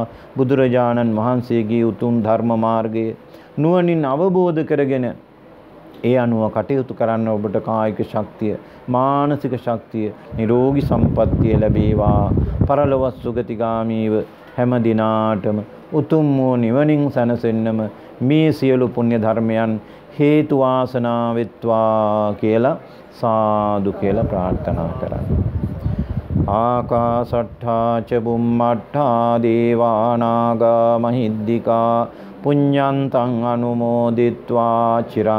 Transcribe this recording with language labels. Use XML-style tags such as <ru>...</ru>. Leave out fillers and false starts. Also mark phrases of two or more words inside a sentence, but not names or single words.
<si>බුදුරජාණන් වහන්සේගේ උතුම් ධර්ම මාර්ගය නුවණින් අවබෝධ කරගෙන ඒ අනුව කටයුතු කරන්න ඔබට කායික ශක්තිය, මානසික ශක්තිය, නිරෝගී සම්පන්නිය ලැබේවා. පරලොව සුගතිගාමීව හැම දිනාටම උතුම් වූ නිවනින් සැනසෙන්නම මේ සියලු පුණ්‍ය ධර්මයන් හේතු වාසනා වෙත්වා කියලා සාදු කියලා ප්‍රාර්ථනා කරන්න.</si> <pi>ආකාසට්ඨා ච බුම්මට්ඨා දේවානාගා මහිද්దికා පුඤ්ඤන්තං අනුමෝදිත්වා චිරං</pi>